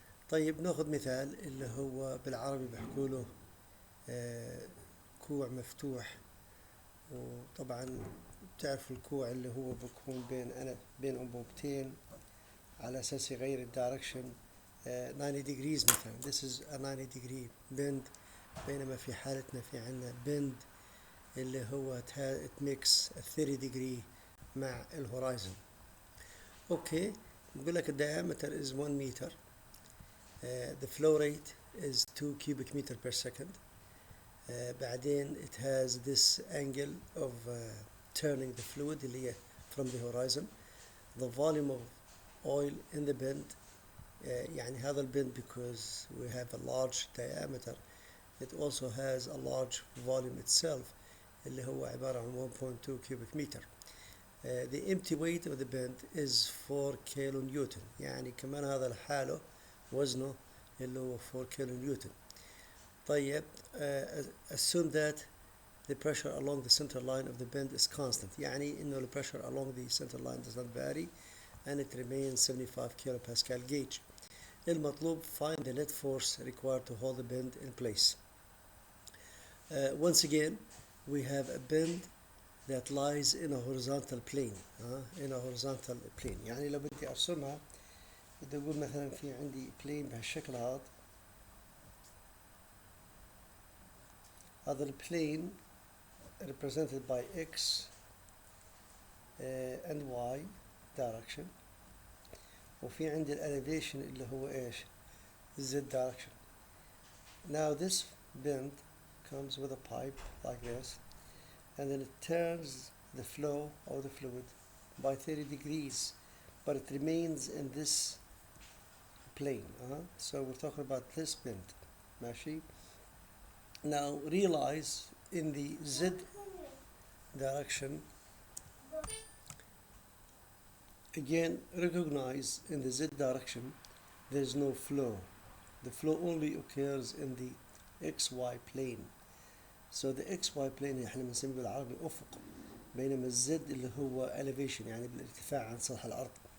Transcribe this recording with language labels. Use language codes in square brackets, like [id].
[ar] طيب ناخذ مثال اللي هو بالعربي بحكوا له كوع مفتوح، وطبعا بتعرفوا الكوع اللي هو بيكون بين أنبوبتين على أساس يغير الدايركشن 90 degrees مثلا. [en] This is a 90 degree bend، [ar] بينما في حالتنا في عنا [en] bend اللي هو it makes a 30 degree [ar] مع الهورايزن. اوكي، بقول لك [en] diameter is 1 meter. The flow rate is 2 cubic meter per second. بعدين it has this angle of turning the fluid اللي هي from the horizon. The volume of oil in the bend، [ar] يعني هذا البند [en] because we have a large diameter, it also has a large volume itself [ar] اللي هو عبارة عن [en] 1.2 cubic meter. The empty weight of the bend is [ar] 4 كيلو نيوتن، يعني كمان هذا لحاله وزنه اللي هو 4 كيلو نيوتن. [en] طيب assume that the pressure along the center line of the bend is constant، [ar] يعني إنه [en] the pressure along the center line does not vary and it remains 75 kilopascal gauge. [ar] المطلوب [en] find the net force required to hold the bend in place. Once again we have a bend that lies in a horizontal plane. in a horizontal plane، [ar] يعني لو بدي ارسمها بدي اقول مثلا في عندي plane بهالشكل هذا الplane [en] represented by x and y direction، [ar] وفي عندي elevation اللي هو ايش؟ [en] z direction. Now this bend comes with a pipe like this, and then it turns the flow of the fluid by 30 degrees, but it remains in this plane. So we're talking about this bend. [ar] ماشي. [en] Now realize in the z direction, again recognize in the z direction there is no flow. The flow only occurs in the xy plane. So the xy plane [ar] احنا بنسميه بالعربي افق، بينما الزد اللي هو elevation يعني بالارتفاع عن سطح الارض.